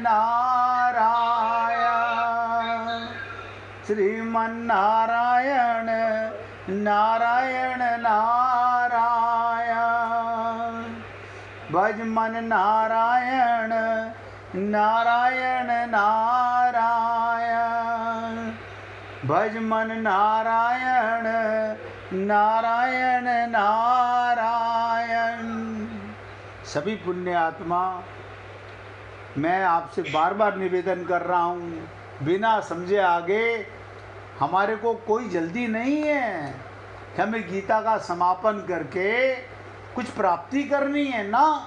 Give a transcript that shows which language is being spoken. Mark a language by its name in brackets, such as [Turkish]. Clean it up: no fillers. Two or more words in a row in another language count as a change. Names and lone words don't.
[Hindi] नारायण, श्रीमन नारायण नारायण नारायण, भज मन नारायण नारायण नारायण, भज मन नारायण नारायण नारायण। सभी पुण्य आत्मा, मैं आपसे बार बार निवेदन कर रहा हूँ, बिना समझे आगे हमारे को कोई जल्दी नहीं है कि हमें गीता का समापन करके कुछ प्राप्ति करनी है ना।